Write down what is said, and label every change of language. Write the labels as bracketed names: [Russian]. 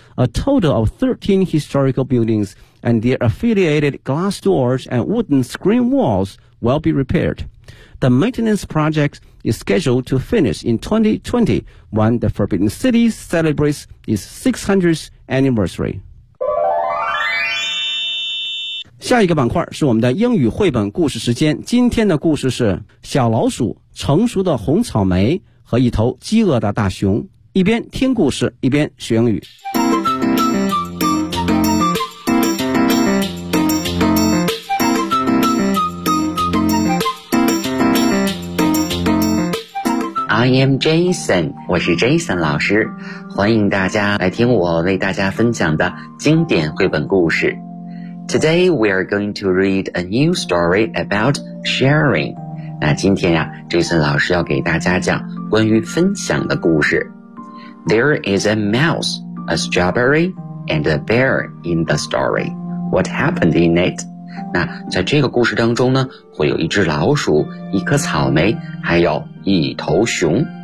[English] A total of 13 historical buildings and their affiliated glass doors and wooden screen walls will be repaired. The maintenance project is scheduled to finish in 2020 when the Forbidden City celebrates its 600th anniversary. [Chinese] 下一个板块是我们的英语绘本故事时间。今天的故事是小老鼠、成熟的红草莓和一头饥饿的大熊。一边听故事，一边学英语。 [English] I am Jason, [Chinese] 我是 Jason 老师，欢迎大家来听我为大家分享的经典绘本故事。 [English] Today we are going to read a new story about sharing. [Chinese] 那今天呀 ,Jason 老师要给大家讲关于分享的故事。 [English] There is a mouse, a strawberry, and a bear in the story. What happened in it? [Chinese] 那在这个故事当中呢会有一只老鼠、一颗草莓、还有一头熊。